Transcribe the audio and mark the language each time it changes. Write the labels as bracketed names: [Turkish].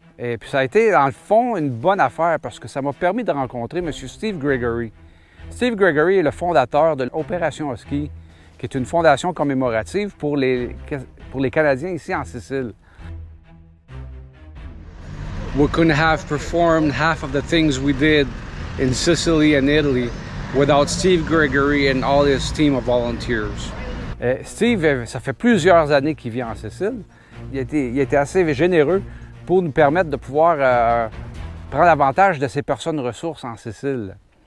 [French] Et puis, ça a été, dans le fond, une bonne affaire parce que ça m'a permis de rencontrer M. Steve Gregory. Steve Gregory est le fondateur de l'Opération Husky, qui est une fondation commémorative pour les Canadiens ici en Sicile. [English] We couldn't have performed half of the things we did in Sicily and Italy without Steve Gregory and all his team of volunteers. [French] Steve, ça fait plusieurs années qu'il vit en Sicile. Il a été assez généreux pour nous permettre de pouvoir prendre avantage de ces personnes ressources en Sicile.